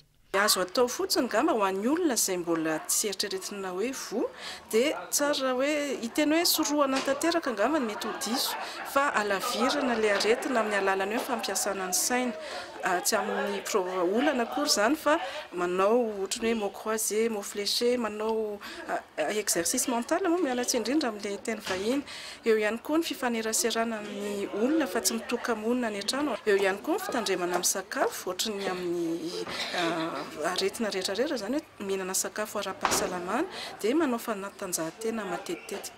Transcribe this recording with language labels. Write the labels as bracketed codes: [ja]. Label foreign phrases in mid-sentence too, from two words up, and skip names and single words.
[mg] Azo atao fotsiny gamba ho an'ny olona izay mbola tsy eritreretina hoe vo dia tsara hoe hiteny hoe soroana tanteraka angamba mety ho diso fa alavirana le aretina amin'ny alalany hoe fampiasana ny saina tsy amin'ny olana akory izany fa manao ohatry hoe [fr] mot croisé, mot fléché, [mg] manao [fr] exercice mental [mg] moa mialatsy indrindra amin'ilay teny vahiny. Eo ihany koa ny fifaneraserana amin'ny olona fa tsy mitoka-monina ny an-trano. Eo ihany koa ny fitandremana amin'ny sakafo ohatry ny amin'ny aretina rehetrarehetra zany hoe mihinana sakafo ara-pahasalamana dia manao fanatanjahantena matetitetika.